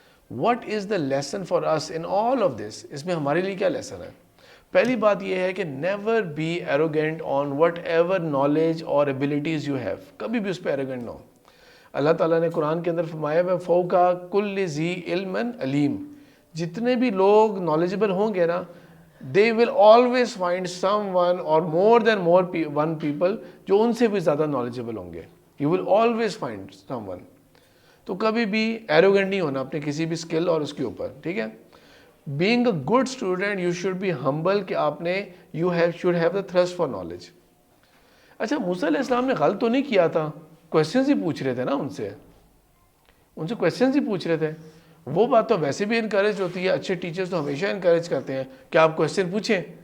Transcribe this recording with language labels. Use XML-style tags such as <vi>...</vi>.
<en>What is the lesson for us in all of this?</en> <ur>اس میں ہمارے لیے کیا لیسن ہے؟ پہلی بات یہ ہے کہ</ur> <en>never be arrogant on whatever knowledge اور abilities you have,</en> <ur>کبھی بھی اس پہ ایروگینٹ نہ ہو. اللہ تعالیٰ نے قرآن کے اندر فرمایا ہے</ur> <ar>فوقا کل ذی علم علیم,</ar> <ur>جتنے بھی لوگ نالجبل ہوں گے نا,</ur> <en>they will always find someone or more than one people</en> <ur>جو ان سے بھی زیادہ knowledgeable ہوں گے.</ur> <en>You will always find someone.</en> <ur>تو کبھی بھی ایروگنٹ نہیں ہونا اپنے کسی بھی اسکل اور اس کے اوپر, ٹھیک ہے.</ur> <en>being a good student you should be humble</en> <ur>کہ آپ نے</ur> <en>should have the thirst for knowledge.</en> <ur>اچھا, موسیٰ علیہ السلام نے غلط تو نہیں کیا تھا, کویسچنز ہی پوچھ رہے تھے نا, ان سے کویسچنز ہی پوچھ رہے تھے. وہ بات تو ویسے بھی انکریج ہوتی ہے, اچھے ٹیچرز تو ہمیشہ انکریج کرتے ہیں کہ آپ کویسچن پوچھیں.</ur>